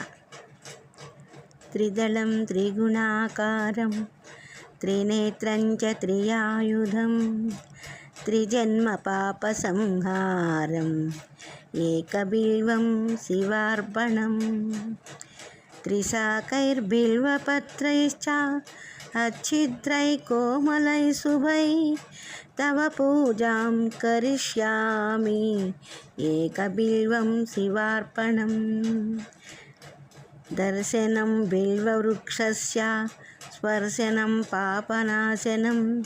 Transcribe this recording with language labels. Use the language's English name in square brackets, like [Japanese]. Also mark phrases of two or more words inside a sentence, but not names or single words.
[Sanskrit] త్రిదళం త్రిగుణాకారం త్రినేత్రం చ త్రియాయుధం త్రిజన్మ పాప సంహారం ఏకబిల్వం శివార్పణం త్రిశాకైర్బిల్వపత్రైశ్చ अच्छिद्रै कोमलै शुभै तव पूजां करिष्यामि एकबिल्वं शिवार्पणं दर्शनं बिल्ववृक्षस्य स्पर्शनं पापनाशनम्